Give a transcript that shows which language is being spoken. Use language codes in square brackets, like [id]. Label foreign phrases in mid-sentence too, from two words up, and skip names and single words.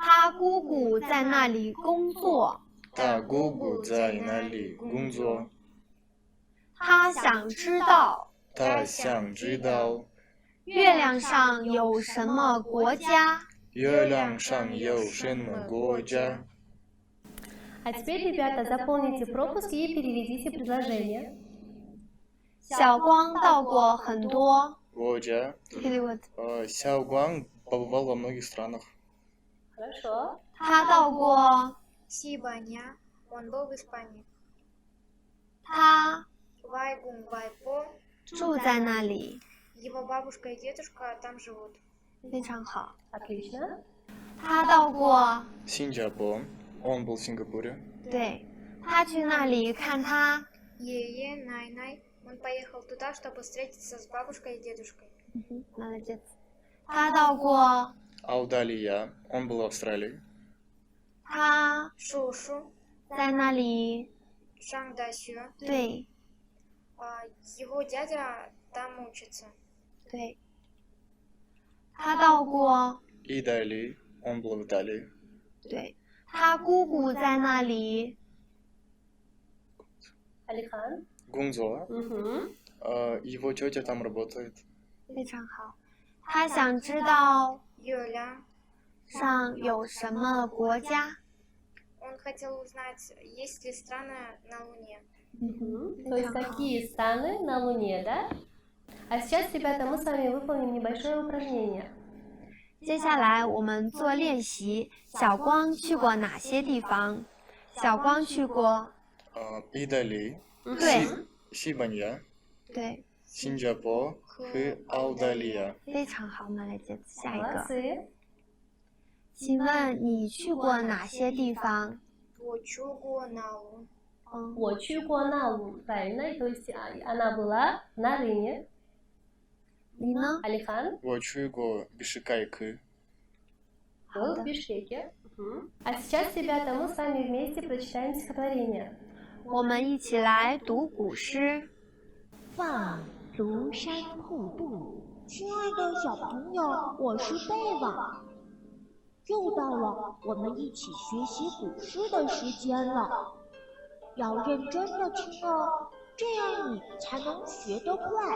[zh] 他姑姑在那里工作。他姑姑在那里工作。他想知道他想知道月亮上有什么国家。月亮上有什么国家。 А теперь, ребята, заполните пропуски и переведите предложение. 小光到过很多。 Водя. [ru] Перевод. Сяо Гуан побывал во многих странах. Хорошо. [zh] 他到过。 [ru] Сибаня, он был в Испании. [zh] 他外公外婆, 住在那里。 [ru] его бабушка и дедушка там живут. [zh] 非常好。 [ru] Отлично. [zh] 他到过。 [ru] Сингапур. Он был в Сингапуре. [zh] 对，他去那里看他。爷爷奶奶, [ru] он поехал туда, чтобы встретиться с бабушкой и дедушкой. молодец。 [zh] 他到过。 [ru] Аудалия. Он был в Австралии. [zh] 他 Шушу, 在那里。 Шангдасю, 对 [ru] его дядя там учится. [zh] 对。他到过。 Италии. Он был в Италии. 对。他姑姑在那里。 [ru] Алихан. [zh] Гунзо. [ru] Угу. Его тетя там работает. [zh] 非常好。他想知道 Юля, 上有什么国家。 [ru] он хотел узнать, есть ли страны на Луне. Угу. То есть какие страны на Луне, да? А сейчас, ребята, мы с вами выполним небольшое упражнение. [zh] 接下来我们做练习。小光去过哪些地方？小光去过。 [ru] Италии. [zh] 对 Сибанья. 对， [ru] Сингапур. И Аудалия. [zh] 非常好，那来接下一个。 [ru] Молодцы. [zh] 请问你去过哪些地方？我去过那鲁. 我去过那鲁, [ru] правильно, то есть она была на Рыне. [zh] 你呢？ [ru] Алихан [zh] 我去过比什凯克. [ru] был в Бишкеке. Угу. А сейчас, ребята, мы с вами вместе прочитаем стихотворение. [zh] 我们一起来读古诗。望庐山瀑布，亲爱的小朋友，我是贝瓦。又到了我们一起学习古诗的时间了，要认真的听哦，这样你才能学得快。